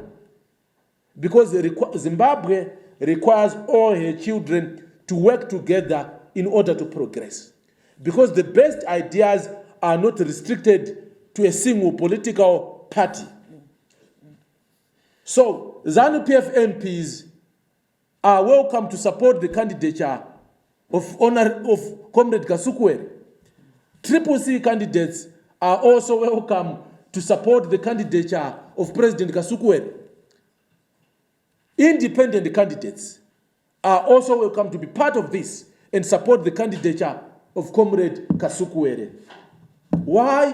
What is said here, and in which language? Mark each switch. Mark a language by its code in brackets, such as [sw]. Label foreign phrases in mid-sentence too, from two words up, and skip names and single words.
[en] Because Zimbabwe requires all her children to work together in order to progress. Because the best ideas are not restricted to a single political party. So ZANU-PF MPs are welcome to support the candidature of Comrade Kasukuwere. CCC candidates are also welcome to support the candidature of President Kasukuwere. Independent candidates are also welcome to be part of this and support the candidature of Comrade Kasukuwere. Why?